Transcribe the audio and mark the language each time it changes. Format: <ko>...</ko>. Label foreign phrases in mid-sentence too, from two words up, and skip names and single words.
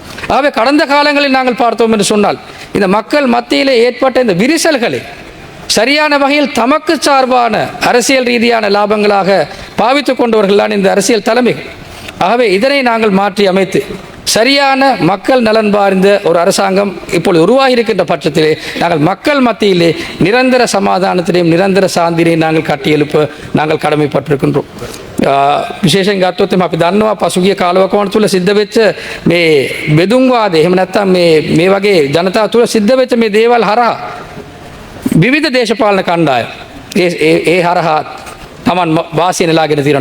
<ta>ஆகவே கடந்த காலங்களில் நாங்கள் பார்த்தோம் என்று சொன்னால் இந்த மக்கள் மத்தியிலே ஏற்பட்ட இந்த விரிசல்களை சரியான வகையில் தமக்கு சார்பான அரசியல் ரீதியான லாபங்களாக பாவித்துக் கொண்டவர்கள் தான் இந்த அரசியல் தலைமைகள். ஆகவே இதனை நாங்கள் மாற்றி அமைத்து சரியான மக்கள் நலன் பார்ந்த ஒரு அரசாங்கம் இப்பொழுது உருவாகி இருக்கின்ற பட்சத்திலே நாங்கள் மக்கள் மத்தியிலே நிரந்தர சமாதானத்தினையும் நிரந்தர சாந்தினையும் நாங்கள் கட்டியெழுப்ப நாங்கள் கடமைப்பட்டிருக்கின்றோம்.</ta> <si>විශේෂයෙන් ගත්තොත් අපි දන්නවා පසුගිය කාලවකවානුව තුළ සිද්ධ වෙච්ච මේ බෙදුම්වාදය, එහෙම නැත්නම් මේ වගේ ජනතාව තුළ සිද්ධ වෙච්ච මේ දේවල් හරහා විවිධ දේශපාලන කණ්ඩායම් ඒ හරහා තමන් වාසිය නෙලාගෙන තියෙනවා.</si>